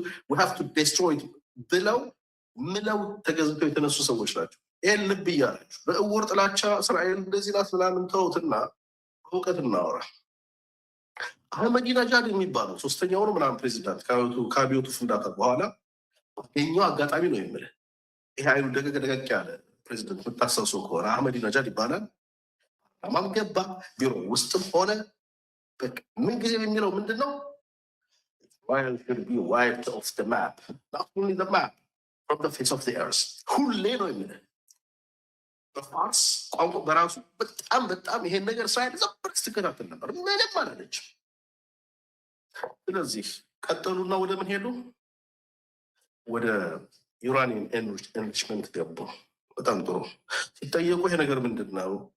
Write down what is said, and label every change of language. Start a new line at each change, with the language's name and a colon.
English: we have to destroy it
Amharic: ብለው ምለው ተገዝተው የተነሱ ሰዎች ናቸው። ይህን ልብ እያላችሁ በእውር ጥላቻ እስራኤል እንደዚህ ናት ምናምን ተውትና እውቀት እናወራ። አህመዲነጃድ የሚባለው 3ኛው ነው ምናምን ፕሬዚዳንት ከአብዮቱ ፍንዳታ በኋላ ይሄኛው አጋጣሚ ነው የምልህ። ይሄ አይኑ ደቀቅ ያለ ፕሬዚዳንት የምታስታውሰው ከሆነ አህመዲነጃድ ይባላል። አማም ገባ ቢሮ ውስጥም ሆነ ምን ጊዜ የሚለው ምንድን ነው?
English: Israel should be wiped off the map. Not only the map, from the face of the earth.
Amharic: ሁሌ ነው የሚለው በፋርስ ቋንቋ በራሱ በጣም ይሄን ነገር እስራኤል ዘበር ስትከታተል ነበር። ምንም አላለችም። ስለዚህ ቀጠሉና ወደ ምን ሄዱ? ወደ ዩራኒየም ኤንሪችመንት ገቡ። በጣም ጥሩ። ሲጠየቁ ይሄ ነገር ምንድን ነው?